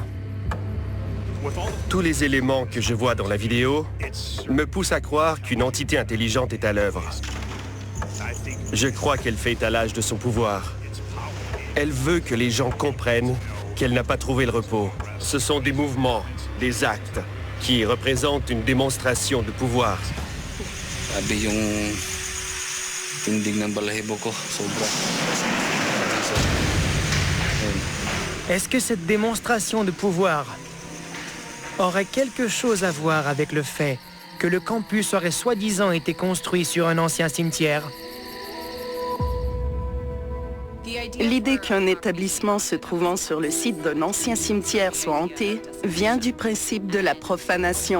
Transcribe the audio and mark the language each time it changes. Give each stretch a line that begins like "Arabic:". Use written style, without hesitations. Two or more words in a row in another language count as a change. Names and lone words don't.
French: Tous les éléments que je vois dans la vidéo me poussent à croire qu'une entité intelligente est à l'œuvre. Je crois qu'elle fait étalage de son pouvoir. Elle veut que les gens comprennent qu'elle n'a pas trouvé le repos. Ce sont des mouvements, des actes, qui représentent une démonstration de pouvoir.
Filipino: Sabi yung tindig ng balahibo ko, sobra.
French: Est-ce que cette démonstration de pouvoir aurait quelque chose à voir avec le fait que le campus aurait soi-disant été construit sur un ancien cimetière? L'idée qu'un établissement se trouvant sur le site d'un ancien cimetière soit hanté vient du principe de la profanation.